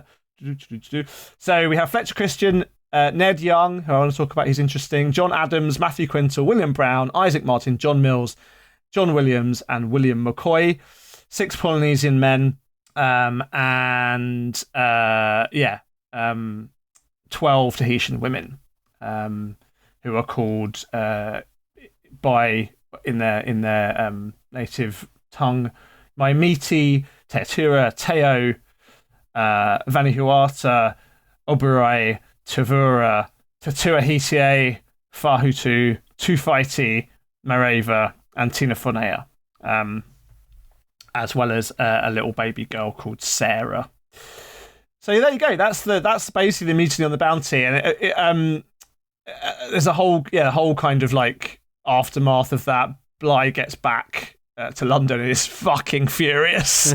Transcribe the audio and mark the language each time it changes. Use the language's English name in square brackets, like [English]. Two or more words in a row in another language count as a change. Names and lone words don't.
[English] So we have Fletcher Christian, Ned Young, who I want to talk about, he's interesting, John Adams, Matthew Quintal, William Brown, Isaac Martin, John Mills, John Williams, and William McCoy. 6 Polynesian men, and 12 Tahitian women, who are called in their native tongue, Maimiti, Teatura, Teo, Vanuatu, Oberoi, Tavura, Tatuahitie, Fahutu, Tufaiti, Mareva, and Tinafonea, as well as a little baby girl called Sarah. So there you go. That's basically the mutiny on the Bounty, and there's a whole kind of like aftermath of that. Bligh gets back to London and is fucking furious.